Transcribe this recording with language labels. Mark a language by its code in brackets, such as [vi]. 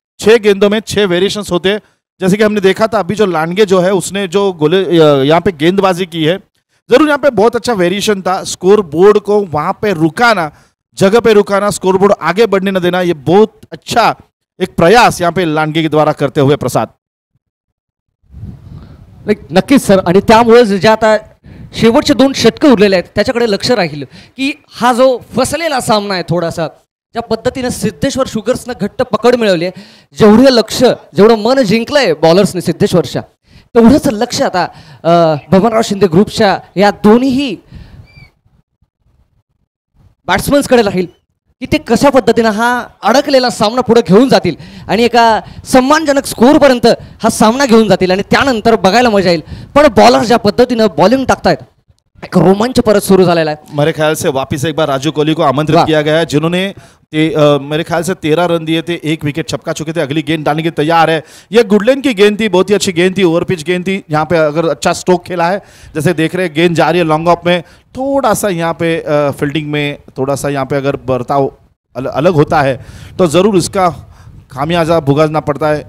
[hi] 6 गेंदों में 6 वेरिएशंस होते हैं. जैसे कि हमने देखा था अभी जो लांडगे जो है उसने जो गोले यहाँ पे गेंदबाजी की है, जरूर यहाँ पे बहुत अच्छा वेरिएशन था. स्कोर बोर्ड को वहां पे रुकाना, जगह पे रुकाना, स्कोर बोर्ड आगे बढ़ने न देना, ये बहुत अच्छा एक प्रयास यहाँ पे लांडगे के द्वारा करते हुए प्रसाद. [mr] नक्कीच सर. आणि त्यामुळे जे आता शेवटचे 2 षटकं उरलेले आहेत त्याच्याकडे लक्ष राहील की हा जो फसलेला सामना आहे, थोडासा ज्या पद्धतीने सिद्धेश्वर शुगर्सनं घट्ट पकड मिळवली आहे, जेवढं लक्ष, जेवढं मन जिंकलंय बॉलर्सने सिद्धेश्वरच्या, तेवढंच लक्ष आता बबनराव शिंदे ग्रुपच्या या दोन्ही बॅट्समन्सकडे राहील की ते कशा पद्धतीनं हा अडकलेला सामना पुढे घेऊन जातील आणि एका सन्मानजनक स्कोरपर्यंत हा सामना घेऊन जातील. आणि त्यानंतर बघायला मजा येईल. पण बॉलर ज्या पद्धतीनं बॉलिंग टाकतायत, एक रोमांच परत सुरू झालेला आहे. [hi] मेरे ख्याल से वापिस एक बार राजू कोहली को आमंत्रित किया गया है, जिन्होंने मेरे ख्याल से 13 रन दिए थे, 1 विकेट छपका चुके थे. अगली गेंद डालने के तैयार है. ये गुडलैंड की गेंद थी, बहुत ही अच्छी गेंद थी, ओवर पिच गेंद थी. यहाँ पे अगर अच्छा स्ट्रोक खेला है, जैसे देख रहे हैं गेंद जा रही है लॉन्ग ऑफ में, थोड़ा सा यहाँ पे फील्डिंग में थोड़ा सा यहाँ पे अगर बर्ताव अलग होता है तो ज़रूर इसका खामियाजा भुगतना पड़ता है.